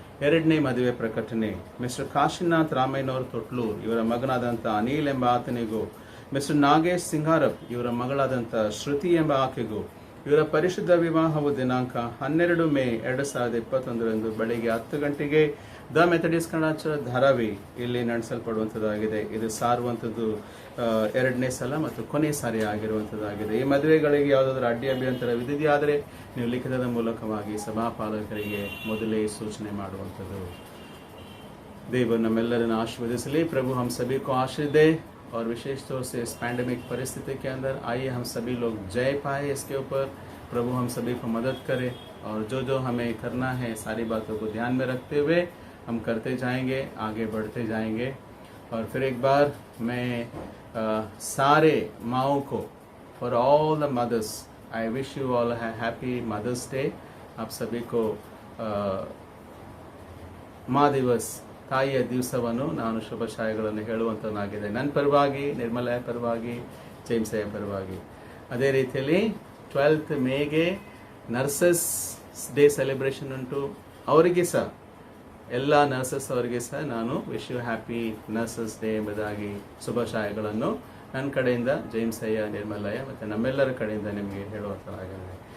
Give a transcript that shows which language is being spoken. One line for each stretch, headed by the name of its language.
Kannada: 2ನೇ ಮದುವೆ ಪ್ರಕಟಣೆ. ಮಿಸ್ಟರ್ ಕಾಶಿನಾಥ್ ರಾಮಯ್ಯನವರ್ ತೊಟ್ಲೂರ್ ಇವರ ಮಗನಾದಂಥ ಅನಿಲ್ ಎಂಬ ಆತನಿಗೂ, ಮಿಸ್ಟರ್ ನಾಗೇಶ್ ಸಿಂಗಾರಪ್ ಇವರ ಮಗಳಾದಂಥ ಶ್ರುತಿ ಎಂಬ ಆಕೆಗೂ ಇವರ ಪರಿಶುದ್ಧ ವಿವಾಹವು ದಿನಾಂಕ 12 ಮೇ 2021 ಬೆಳಿಗ್ಗೆ 10 ಗಂಟೆಗೆ the Methodist Kannada church Dharavi ಇಲ್ಲಿ ನಡೆಸಲ್ಪಡುವಂಥದ್ದಾಗಿದೆ. ಇದು ಸಾರುವಂಥದ್ದು 2ನೇ ಸಲ ಮತ್ತು ಕೊನೆ ಸಾರಿ ಆಗಿರುವಂಥದ್ದಾಗಿದೆ. ಈ ಮದುವೆಗಳಿಗೆ ಯಾವುದಾದ್ರೂ ಅಡ್ಡಿ ಅಭ್ಯಂತರವಿದೆಯಾದರೆ ನೀವು ಲಿಖಿತದ ಮೂಲಕವಾಗಿ ಸಭಾಪಾಲಕರಿಗೆ ಮೊದಲೇ ಸೂಚನೆ ಮಾಡುವಂಥದ್ದು. देव नम्मेल्लरನ್ನು आशीर्वदिसली।
Hindi: प्रभु हम सभी को आशीष दे और विशेष तौर से इस पैंडेमिक परिस्थिति के अंदर आइए हम सभी लोग जय पाए इसके ऊपर। प्रभु हम सभी को मदद करे और जो जो हमें करना है सारी बातों को ध्यान में रखते हुए हम करते जाएंगे, आगे बढ़ते जाएंगे। और फिर एक बार मैं सारे माओं को,
English: For all the mothers, I wish you all happy Mother's Day.
Hindi: आप सभी को माँ दिवस
Kannada: ತಾಯಿಯ ದಿವಸವನ್ನು ನಾನು ಶುಭಾಶಯಗಳನ್ನು ಹೇಳುವಂತನಾಗಿದೆ. ನನ್ನ ಪರವಾಗಿ, ನಿರ್ಮಲೆಯ ಪರವಾಗಿ, ಜೇಮ್ಸೆಯ ಪರವಾಗಿ. ಅದೇ ರೀತಿಯಲ್ಲಿ 12th ಮೇಗೆ ನರ್ಸಸ್ ಡೇ ಸೆಲೆಬ್ರೇಷನ್ ಉಂಟು. ಅವರಿಗೆ ಸಹ, ಎಲ್ಲ ನರ್ಸಸ್ ಅವರಿಗೆ ಸಹ ನಾನು
English: wish you happy nurses day
Kannada: ಎಂಬುದಾಗಿ ಶುಭಾಶಯಗಳನ್ನು ನನ್ನ ಕಡೆಯಿಂದ, ಜೇಮ್ಸಯ್ಯ, ನಿರ್ಮಲಯ್ಯ ಮತ್ತು ನಮ್ಮೆಲ್ಲರ ಕಡೆಯಿಂದ ನಿಮಗೆ ಹೇಳುವಂತನಾಗಿದೆ.